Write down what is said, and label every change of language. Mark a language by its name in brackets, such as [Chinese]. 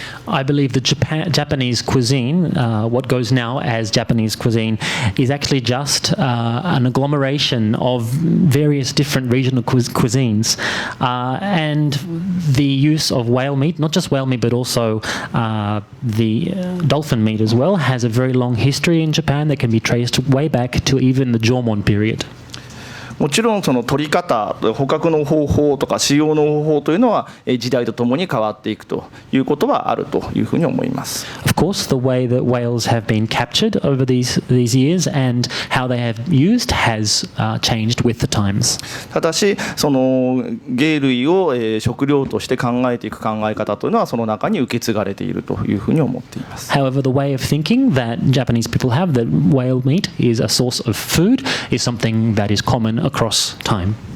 [English] I believe the Japanese cuisine, what goes now as Japanese cuisine, is actually just an agglomeration of various different regional cuisines. And the use of whale meat, not just whale meat, but also the dolphin meat as well, has a very long history in Japan that can be traced way back to even the Jomon period. [Japanese] もちろんその取り方、捕獲の方法とか使用の方法というのは時代とともに変わっていくということはあるというふうに思います。 [English] Of course, the way that whales have been captured over these years and how they have used has changed with the times. [Japanese] ただし、その鯨類を食料として考えていく考え方というのはその中に受け継がれているというふうに思っています。 [English] However, the way of thinking that Japanese people have that whale meat is a source of food is something that is common across time.